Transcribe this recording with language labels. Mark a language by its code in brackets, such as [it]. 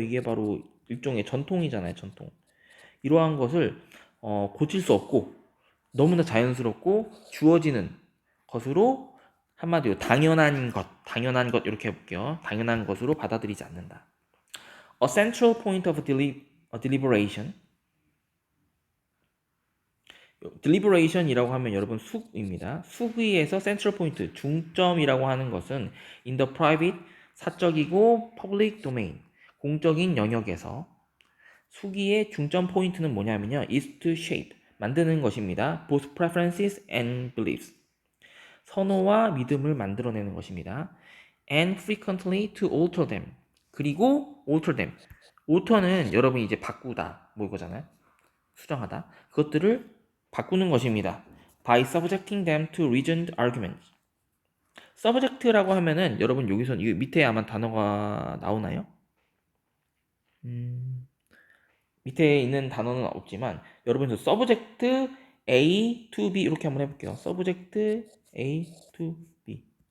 [ko] 이게 바로 일종의 전통이잖아요. 전통. 이러한 것을 고칠 수 없고 너무나 자연스럽고 주어지는 것으로, 한마디로 당연한 것 이렇게 해볼게요. 당연한 것으로 받아들이지 않는다. [en] A central point of deliberation. [ko] deliberation이라고 하면 여러분 숙입니다. 숙의에서 central point, 중점이라고 하는 것은 [en] in the private, [ko] 사적이고 [en] public domain, [ko] 공적인 영역에서, 숙의의 중점 포인트는 뭐냐면요, [en] is to shape, [ko] 만드는 것입니다. [en] both preferences and beliefs, [ko] 선호와 믿음을 만들어내는 것입니다. [en] and frequently to alter them, [ko] 그리고 [en] alter them, [ko] alter는 여러분이 이제 바꾸다 뭐 이거잖아요. 수정하다. 그것들을 바꾸는 것입니다. [en] by subjecting them to reasoned arguments. [ko] subject라고 하면은 여러분 여기서 이 밑에 아마 단어가 나오나요? 밑에 있는 단어는 없지만 여러분 저 [en] subject A to B [ko] 이렇게 한번 해볼게요. [en] subject A to B.